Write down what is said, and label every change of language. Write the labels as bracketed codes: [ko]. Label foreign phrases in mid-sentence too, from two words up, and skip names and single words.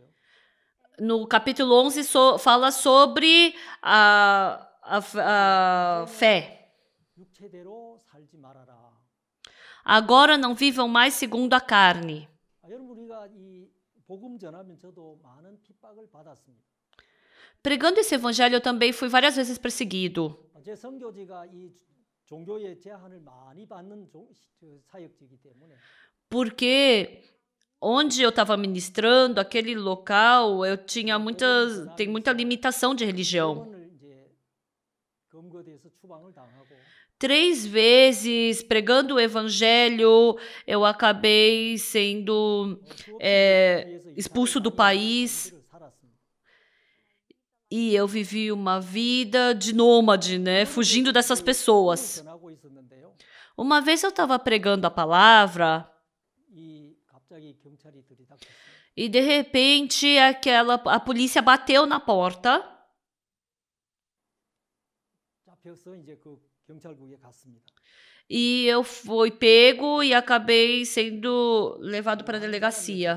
[pt] No capítulo 11, fala sobre a fé. [ko] 육체대로 살지 말아라. [pt] Agora não vivam mais segundo a carne. [ko] 여러분 우리가 이 복음 전하면서도 많은 핍박을 받았습니다. [pt] Pregando esse evangelho, eu também fui várias vezes perseguido. [ko] 제 선교지가 이 종교의 제한을 많이 받는 사역지이기 때문에 [pt] Porque onde eu estava ministrando, aquele local, eu tinha tem muita limitação de religião. [ko] 오늘 이제 검거돼서 추방을 당하고 [pt] 3 vezes pregando o evangelho, eu acabei sendo expulso do país. E eu vivi uma vida de nômade, né? Fugindo dessas pessoas. Uma vez eu estava pregando a palavra e de repente a polícia bateu na porta e eu fui pego e acabei sendo levado para a delegacia.